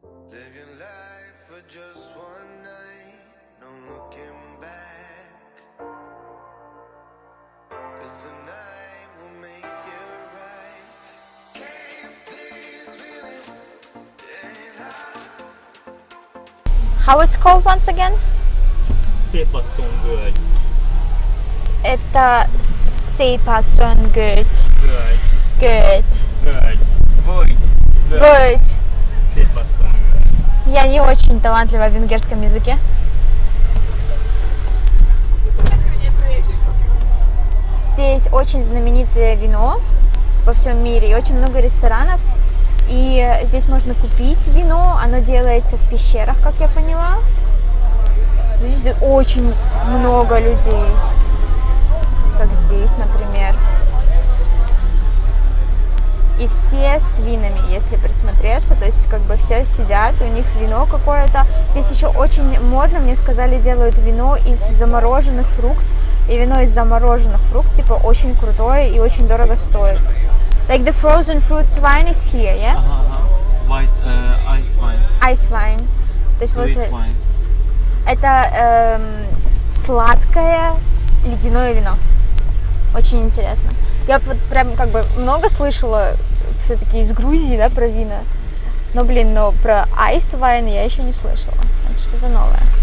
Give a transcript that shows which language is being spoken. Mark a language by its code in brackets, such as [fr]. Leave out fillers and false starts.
[en] Live your life for just one night. No looking back. 'Cause tonight will make you right. Can't this feeling get hot? How it's called once again? [hu] Szépasszony-völgy. [ru] Это Szépasszony-Göld. [hu] Völgy. Göld. Völgy. Völgy. Göld. Szépasszony-völgy. [ru] Я не очень талантлива в венгерском языке. Здесь очень знаменитое вино во всем мире и очень много ресторанов. И здесь можно купить вино, оно делается в пещерах, как я поняла. Здесь очень много людей, как здесь, например. И все с винами, если присмотреться, то есть как бы все сидят, у них вино какое-то. Здесь еще очень модно, мне сказали, делают вино из замороженных фруктов. И вино из замороженных фруктов, типа, очень крутое и очень дорого стоит. [en] Like the frozen fruits wine is here, yeah? White ice wine. Ice wine. [ru] То есть [en] Sweet [ru] вот [en] wine. [ru] это сладкое ледяное вино. Очень интересно. Я вот прям как бы много слышала все-таки из Грузии, да, про вина. Но, блин, про ice wine я еще не слышала. Это что-то новое.